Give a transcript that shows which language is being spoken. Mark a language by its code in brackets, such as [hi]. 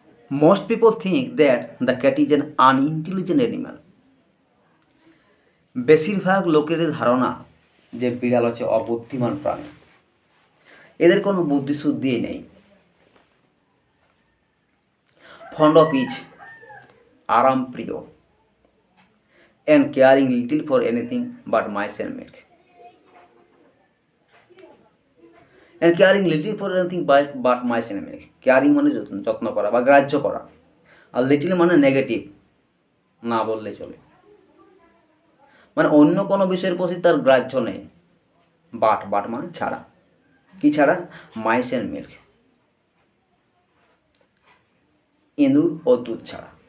[en] Most people think that the cat is an unintelligent animal. [bn] বেশিরভাগ লোকের ধারণা যে বিড়াল হচ্ছে অবুদ্ধিমান প্রাণী, এদের কোনো বুদ্ধি শুদ্ধিই নেই। [en] Fond of each, [bn] আরাম প্রিয়, [en] and caring little for anything but mice and milk. And caring little for anything but mice and milk. [bn] Caring মানে যত্ন করা বা গ্রাহ্য করা, আর লিটল মানে নেগেটিভ, না বললে চলে, মানে অন্য কোনো বিষয়ের প্রতি তার গ্রাহ্য নেই। বাট মানে ছাড়া, কি ছাড়া? [en] mice and milk, [bn] ইঁদুর ও দুধ ছাড়া।